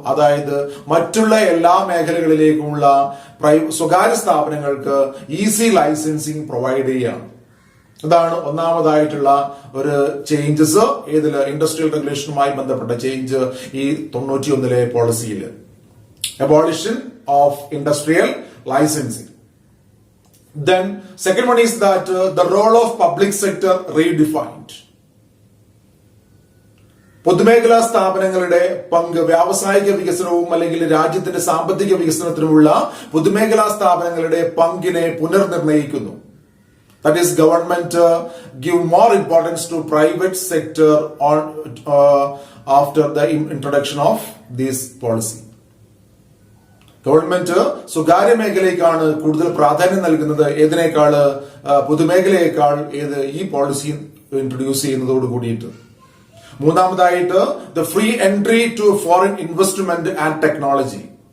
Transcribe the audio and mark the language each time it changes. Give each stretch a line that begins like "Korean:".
Malayalam: അതായത് മറ്റുള്ള എല്ലാ മേഖലകളിലേക്കുമുള്ള സ്വകാര്യ സ്ഥാപനങ്ങൾക്ക് ഈസി ലൈസൻസിങ് പ്രൊവൈഡ് ചെയ്യുകയാണ്. ഇതാണ് ഒന്നാമതായിട്ടുള്ള ഒരു ചേഞ്ചസ്. ഏതില്? ഇൻഡസ്ട്രിയൽ റെഗുലേഷനുമായി ബന്ധപ്പെട്ട ചേഞ്ച് ഈ 91 പോളിസിയിൽ.
English: Abolition of industrial licensing. Then second one is that the role of public sector redefined.
Malayalam: പൊതുമേഖലാ സ്ഥാപനങ്ങളുടെ പങ്ക് വ്യാവസായിക വികസനവും അല്ലെങ്കിൽ രാജ്യത്തിന്റെ സാമ്പത്തിക വികസനത്തിനുമുള്ള പൊതുമേഖലാ സ്ഥാപനങ്ങളുടെ പങ്കിനെ പുനർനിർണയിക്കുന്നു.
English: That is, government give more importance to private sector on after the introduction of this policy.
Malayalam: Government സ്വകാര്യ മേഖലയ്ക്കാണ് കൂടുതൽ പ്രാധാന്യം നൽകുന്നത്. ഏതിനേക്കാള്? പൊതുമേഖലയേക്കാൾ. ഈ പോളിസി ഇൻട്രൊഡ്യൂസ് ചെയ്യുന്നതോട് കൂടിയിട്ട്. മൂന്നാമതായിട്ട്,
English: The free entry to foreign investment and technology.